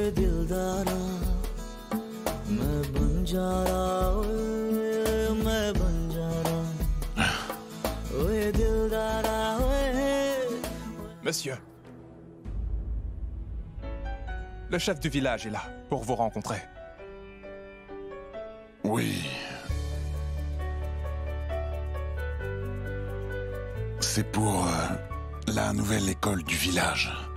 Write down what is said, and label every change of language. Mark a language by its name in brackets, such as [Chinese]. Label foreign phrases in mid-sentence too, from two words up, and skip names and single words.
[Punjabi] ਦਿਲਦਾਰਾ ਮੈਂ ਬਣ ਜਾ ਰਹਾ ਮੈਂ ਬਣ ਜਾ ਰਹਾ ਓਏ ਦਿਲਦਾਰਾ [French] Monsieur. Le chef du village est là pour vous rencontrer. Oui. C'est pour la nouvelle école du village.